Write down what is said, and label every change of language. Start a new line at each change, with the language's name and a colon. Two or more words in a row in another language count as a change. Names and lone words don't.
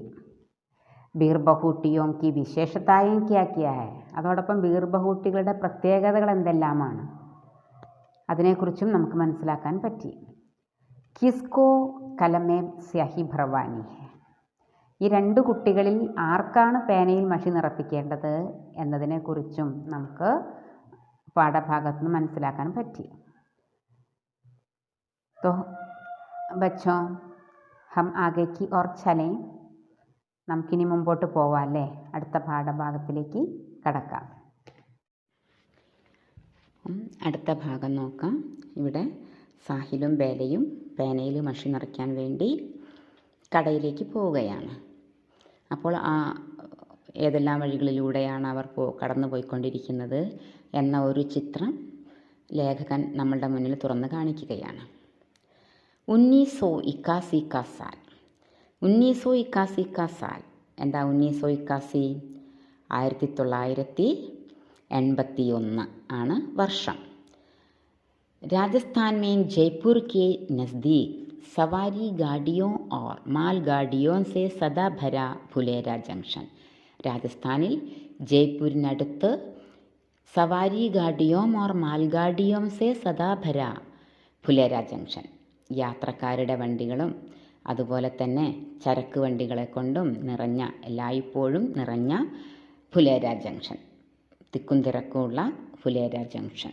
Hindi: बीरबहुटियों की विशेषताएं क्या क्या है,
Malayalam: അതോടൊപ്പം ബീർബഹുട്ടികളുടെ പ്രത്യേകതകൾ എന്തെല്ലാമാണ് അതിനെക്കുറിച്ചും നമുക്ക് മനസ്സിലാക്കാൻ പറ്റി.
Hindi: किसको कलम में स्याही भरवानी है,
Malayalam: ഈ രണ്ട് കുട്ടികളിൽ ആർക്കാണ് പേനയിൽ മഷി നിറപ്പിക്കേണ്ടത് എന്നതിനെക്കുറിച്ചും നമുക്ക് പാഠഭാഗത്ത് നിന്ന് മനസ്സിലാക്കാൻ പറ്റി.
Hindi: तो बच्चों, हम आगे की ओर चलें.
Malayalam: നമുക്കിനി മുമ്പോട്ട് പോവാം അല്ലേ, അടുത്ത പാഠഭാഗത്തിലേക്ക് കടക്കാം. അടുത്ത ഭാഗം നോക്കാം. ഇവിടെ സാഹിലും ബേലയും പേനയിൽ മഷി നിറയ്ക്കാൻ വേണ്ടി കടയിലേക്ക് പോവുകയാണ്. അപ്പോൾ ഏതെല്ലാം വഴികളിലൂടെയാണ് അവർ കടന്നു പോയിക്കൊണ്ടിരിക്കുന്നത് എന്ന ഒരു ചിത്രം ലേഖകൻ നമ്മളുടെ മുന്നിൽ തുറന്ന് കാണിക്കുകയാണ്.
Hindi: 1981 का साल. 1981 का साल എന്താ 1981?
Malayalam: 1981 ആണ് വർഷം.
Hindi: राजस्थान में जयपुर के नज़दीक सवारी गाड़ियों और मालगाड़ियों से सदा भरा फुलेरा जंक्शन.
Malayalam: രാജസ്ഥാനിൽ ജയ്പൂരിനടുത്ത്
Hindi: सवारी गाड़ियों और मालगाड़ियों से सदा भरा
Malayalam: ഫുലേര ജംഗ്ഷൻ, യാത്രക്കാരുടെ വണ്ടികളും അതുപോലെ തന്നെ ചരക്ക് വണ്ടികളെ കൊണ്ടും നിറഞ്ഞ, എല്ലായ്പ്പോഴും നിറഞ്ഞ ഫുലേര ജംഗ്ഷൻ, തിക്കും തിരക്കുമുള്ള ഫുലേര ജംഗ്ഷൻ.